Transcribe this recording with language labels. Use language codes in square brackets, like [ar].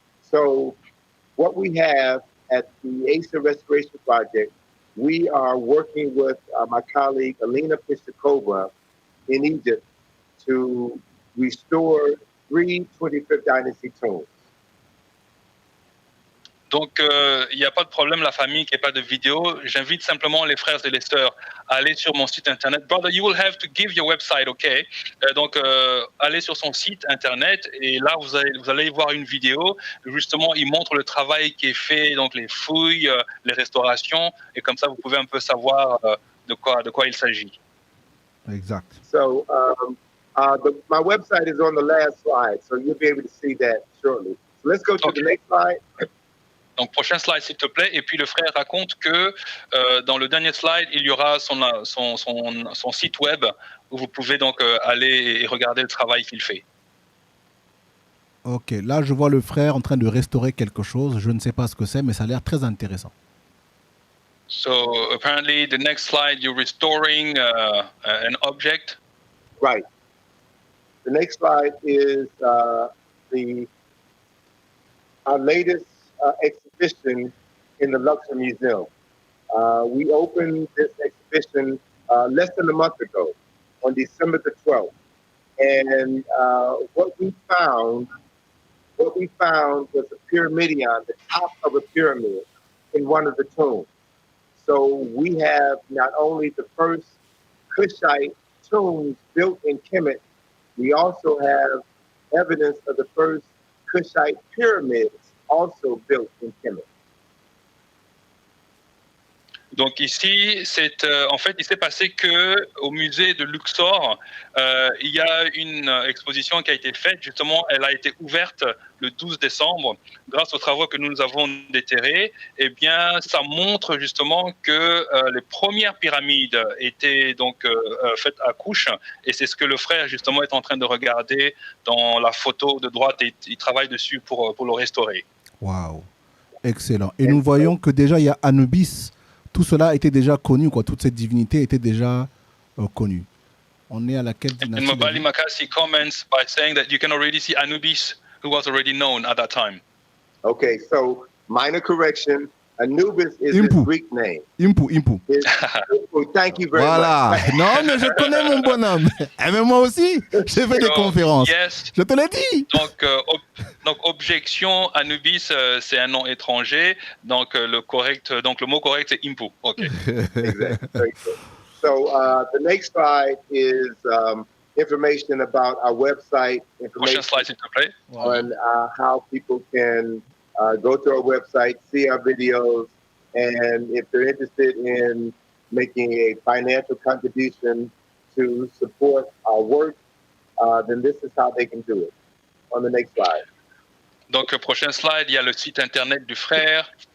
[en] So what we have at the ASA Restoration Project, we are working with my colleague Alina Pistakova in Egypt to restore 3 25th dynasty tombs. [fr] Donc, il n'y a pas de problème, la famille, qu'il n'y ait pas de vidéo. J'invite simplement les frères et les sœurs à aller sur mon site internet. [en] Brother, you will have to give your website, okay? [fr] Donc, allez sur son site internet et là, vous allez voir une vidéo. Justement, il montre le travail qui est fait, donc les fouilles, les restaurations. Et comme ça, vous pouvez un peu savoir de quoi il s'agit. Exact. [en] So my website is on the last slide, so you'll be able to see that shortly. So let's go to the next slide. [fr] Donc, prochain slide, s'il te plaît. Et puis, le frère raconte que dans le dernier slide, il y aura son site web où vous pouvez donc aller et regarder le travail qu'il fait. Ok, là, je vois le frère en train de restaurer quelque chose. Je ne sais pas ce que c'est, mais ça a l'air très intéressant. [en] So, apparently, the next slide, you're restoring an object. Right. The next slide is our latest exhibition in the Luxor Museum. We opened this exhibition less than a month ago, on December the 12th. And what we found was a pyramidion, the top of a pyramid in one of the tombs. So we have not only the first Kushite tombs built in Kemet, we also have evidence of the first Kushite pyramids also built in Kemet. [fr] Donc ici, en fait, il s'est passé que au musée de Luxor, il y a une exposition qui a été faite. Justement, elle a été ouverte le 12 décembre grâce aux travaux que nous avons déterrés. Eh bien, ça montre justement que les premières pyramides étaient donc faites à couche, et c'est ce que le frère justement est en train de regarder dans la photo de droite, et il travaille dessus pour le restaurer. Waouh, excellent. Et nous voyons que déjà il y a Anubis. Tout cela était déjà connu, quoi. Toute cette divinité était déjà connue. On est à laquelle dynastie? [en] And Mabali Makasi comments by saying that you can already see Anubis, who was already known at that time. Okay, so minor correction. Anubis is his Greek name. Impu. Thank you very [fr] voilà. [en] much. [fr] Non, mais je connais mon bonhomme. Et même moi aussi, j'ai fait des conférences. [en] Yes. [fr] Je te l'ai dit. Donc objection, Anubis, c'est un nom étranger. Donc le mot correct, c'est Impu. [en] Okay. Exactly. So the next slide is information about our website, information on how people can go to our website, see our videos, and if they're interested in making a financial contribution to support our work, then this is how they can do it. On the next slide. [fr] Donc, prochain slide, il y a le site internet du frère.